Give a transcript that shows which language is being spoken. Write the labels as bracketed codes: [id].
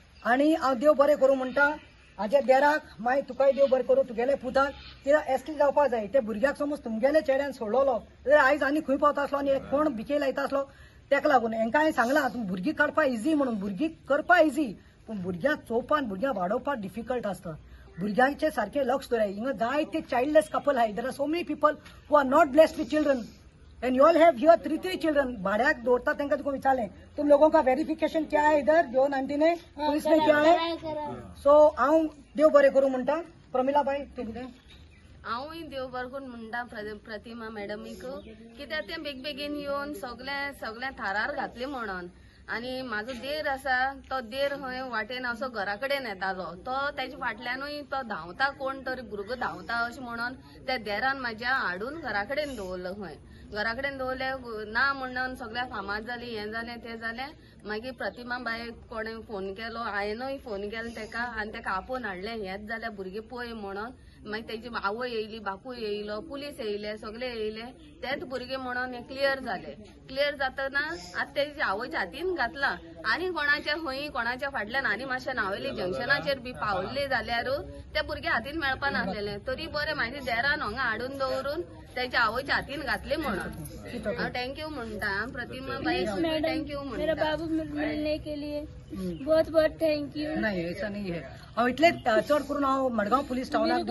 [gom] आनी हांव देव बरें करूं म्हणटा हाज्या देराक मागीर तुकाय देव बरें करूं तुगेले पुताक कित्याक एसटी जावपाक जाय. ते भुरग्याक समज तुमगेले चेड्यान सोडलो जाल्यार आयज आनी खंय पावता आसलो आनी कोण भिके लायता आसलो तेका लागून हेंकां हांवें सांगलां तुमी भुरगीं काडपा इजी म्हणून भुरगीं करपा इजी पूण भुरग्यांक चोवपाक भुरग्यांक वाडोवपाक डिफिकल्ट आसता. भुरग्यांचें सारकें लक्ष दवराय. हिंगा जायते चायल्डलेस कपल आहाय. [en] There are so many people who are not blessed with children and you all have here 3 children. [gom] भाड्याक दवरता तांकां तुका विचारलें [hi] तुम लोगों का वेरिफिकेशन क्या है इधर जॉन आंटी ने पुलिस ने क्या है. [gom] सो हांव देव बरें करूं म्हणटा. प्रमिला बाई तूं कितें हांवूय देव बरें करून म्हणटा प्रतिमा मॅडमीक कित्याक तें बेगीन येवन सगळ्या थारार घातलें म्हणून. आनी म्हाजो देर आसा तो देर खंय वाटेन असो घरा कडेन येतालो तो तेजे फाटल्यानूय तो धांवता कोण तरी भुरगो धांवता अशें म्हणून त्या देरान म्हाज्या हाडून घरा कडेन दवरलो. खंय घरा कडेन दवरलें ना म्हणून सगळ्या फामाद जाली हें जालें तें जालें. मागीर प्रतिमा बायक कोणें फोन केलो हांवेनूय फोन केलो तेका आनी तेका आपोवन हाडलें हेंच जाल्यार भुरगें पळय म्हणून. मागीर तेजी आवय येयली बापूय येयलो पुलीस येयले सगळे येयले तेच भुरगे म्हणून हें क्लियर जालें. क्लियर जातना आतां तेजी आवयच्या हातीन घातला आनी कोणाच्या खंय कोणाच्या फाटल्यान आनी मातशें नावेली जंक्शनाचेर बी पावल्ले जाल्यार त्या भुरग्या हातीन मेळपा नासलेलें. तरी बरें म्हाज्या देरान हांगा हाडून दवरून तेच्या आवयच्या हातीन घातलें म्हणून हांव थँक्यू म्हणटा प्रतिमा बाई थँक्यू म्हणटा. [hi] मेरा बाबू मिलने के लिए बहुत बहुत थैंक यू. नहीं ऐसा नहीं है. [gom] हांव इतले चड करून हांव मडगांव पुलीस टाउनाक